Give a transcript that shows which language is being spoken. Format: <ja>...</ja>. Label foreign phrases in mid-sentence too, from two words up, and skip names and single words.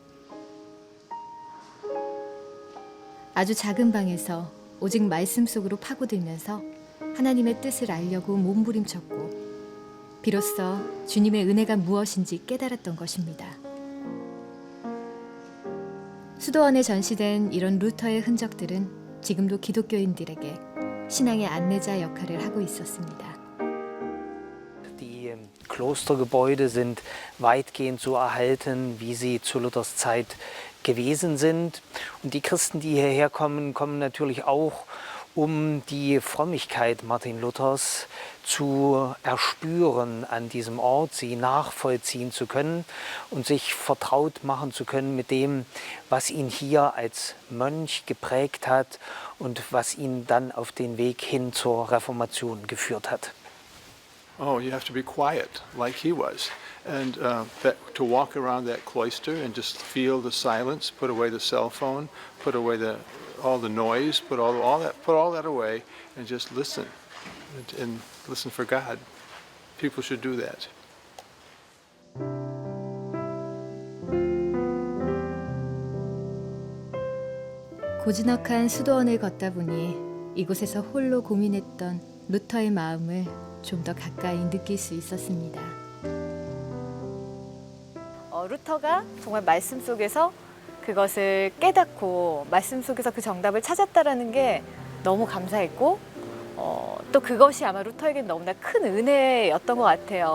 <ko>아주 작은 방에서 오직 말씀 속으로 파고들면서 하나님의 뜻을 알려고 몸부림쳤고 비로소 주님의 은혜가 무엇인지 깨달았던 것입니다. 수도원에 전시된 이런 루터의 흔적들은 지금도 기독교인들에게 신앙의 안내자 역할을 하고 있었습니다.</ko> <de>Die Klostergebäude sind weitgehend so erhalten, wie sie zu Luthers Zeit gewesen sind. Und die Christen, die hierher kommen, kommen natürlich auch, um die Frömmigkeit Martin Luthers zu erspüren an diesem Ort, sie nachvollziehen zu können und sich vertraut machen zu können mit dem, was ihn hier als Mönch geprägt hat und was ihn dann auf den Weg hin zur Reformation geführt hat.</de> <en>Oh, you have to be quiet, like he was, and to walk around that cloister and just feel the silence. Put away the cell phone, put away all the noise, put all that away, and just listen, and listen for God. People should do that.</en> <ko>고즈넉한 수도원을 걷다 보니 이곳에서 홀로 고민했던 루터의 마음을 좀 더 가까이 느낄 수 있었습니다. 루터가 정말 말씀 속에서 그것을 깨닫고 말씀 속에서 그 정답을 찾았다라는 게 너무 감사했고 또 그것이 아마 루터에게는 너무나 큰 은혜였던 것 같아요.</ko>